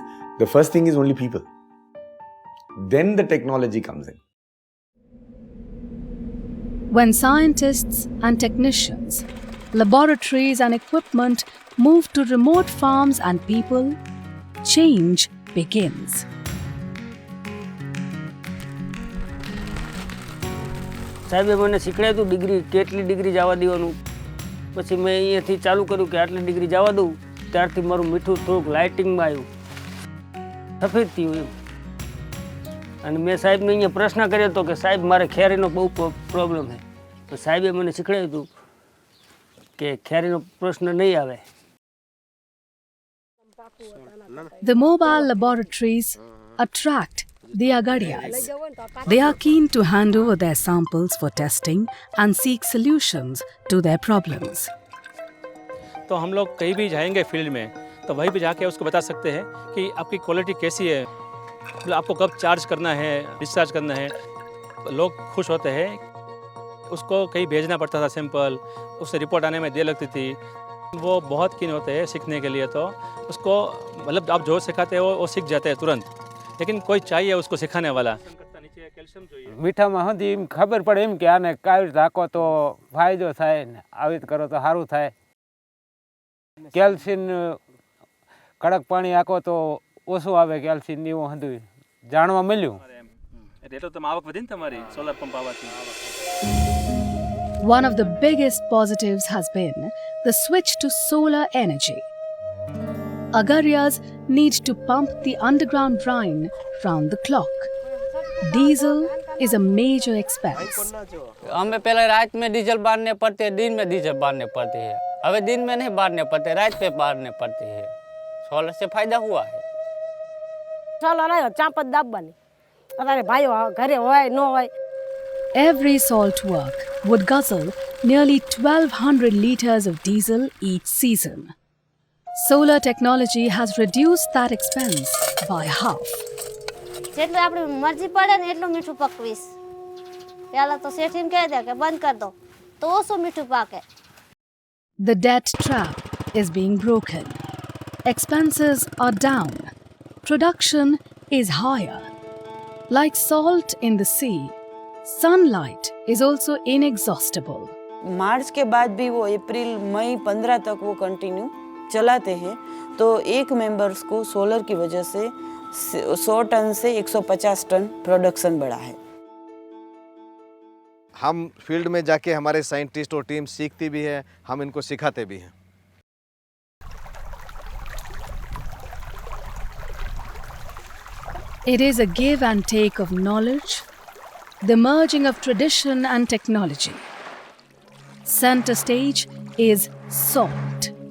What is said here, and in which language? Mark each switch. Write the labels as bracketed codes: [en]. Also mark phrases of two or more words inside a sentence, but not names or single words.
[en] The first thing is only people. Then the technology comes in. When scientists and technicians, laboratories and equipment move to remote farms and people, change begins. [gu] સાહેબે મને શીખવાડ્યું ડિગ્રી કેટલી ડિગ્રી જવા દેવાનું, પછી મેં અહીંયાથી ચાલુ કર્યું કે આટલી ડિગ્રી જવા દઉં, ત્યારથી મારું મીઠું થોડુંક લાઇટિંગમાં આવ્યું, સફેદ થયું એમ। અને મેં સાહેબને અહીંયા પ્રશ્ન કર્યો હતો કે સાહેબ મારે ખેરીનો બહુ પ્રોબ્લેમ છે, તો સાહેબે મને શીખવાડ્યું હતું કે ખેરીનો પ્રશ્ન નહીં આવે। [en] The mobile laboratories attract the agarias. They are keen to hand over their samples for testing and seek solutions to their problems. [hi] तो हम लोग कहीं भी जाएंगे फील्ड में तो वहीं पे जाके उसको बता सकते हैं कि आपकी क्वालिटी कैसी है, मतलब आपको कब चार्ज करना है, डिस्चार्ज करना है। लोग खुश होते हैं उसको कहीं भेजना पड़ता था सैंपल, उससे रिपोर्ट आने में देर लगती थी। वो बहुत कीन होते हैं सीखने के लिए, तो उसको मतलब आप जो सिखाते हो वो सीख जाते हैं तुरंत, लेकिन कोई चाहिए उसको सिखाने वाला। [gu] મીઠામાં સુધી એમ ખબર પડે એમ કે આને કાવી રીતે હાંકો તો ફાયદો થાય ને આવી રીતે કરો તો સારું થાય. કેલ્શિયમ કડક પાણી હાંકો તો ઓછું આવે કેલ્શિયમ ને એવું બધું જાણવા મળ્યું. એટલે તો આવક વધી ને તમારી [en] solar pump [gu] આવવાથી. [en] One of the biggest positives has been the switch to solar energy. Agarias need to pump the underground brine round the clock. Diesel is a major expense. [hi] हमें पहले रात में डीजल बांधने पड़ते हैं, दिन में डीजल बांधने पड़ते हैं। अभी दिन में नहीं बांधने पड़ते, रात पे बांधने पड़ते हैं। सोलर से फायदा हुआ है। [gu] સોલર આવ્યો ચાંપ જ દાબવાની. અત્યારે ભાઈઓ ઘરે હોય ન હોય. [en] Every salt work would guzzle nearly 1,200 litres of diesel each season. Solar technology has reduced that expense by half. [gu] જેટલું આપણી મરજી પડે ને એટલું મીઠું પકવીશ. પહેલાં તો શેઠીને કહી દે કે [hi] बंद कर दो [gu] તો ઓછું મીઠું પાકે. [en] The debt trap is being broken. Expenses are down. Production is higher. Like salt in the sea, sunlight is also inexhaustible. [hi] मार्च के बाद भी वो अप्रैल मई 15 तक वो कंटिन्यू चलाते हैं, तो एक मेंबर्स को सोलर की वजह से 100 टन से 150 टन प्रोडक्शन बढ़ा है. हम फील्ड में जाके हमारे साइंटिस्ट और टीम सीखती भी है, हम इनको सिखाते भी हैं. [en] It is a give and take of knowledge, the merging of tradition and technology. Center stage is salt.